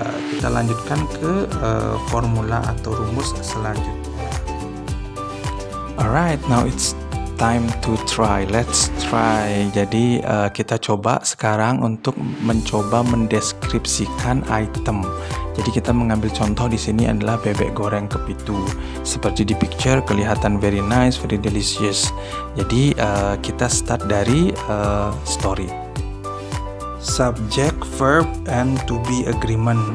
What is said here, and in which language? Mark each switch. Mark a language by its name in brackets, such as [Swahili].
[Indonesian] Kita lanjutkan ke formula atau rumus selanjutnya. [English] Alright, now it's time to try. Let's try. [Indonesian] Jadi kita coba sekarang untuk mencoba mendeskripsikan item. Jadi kita mengambil contoh di sini adalah bebek goreng kepitu. Seperti di [English] picture [Indonesian] kelihatan [English] very nice, very delicious. [Indonesian] Jadi kita start dari story. [English] Subject, verb, and to be agreement.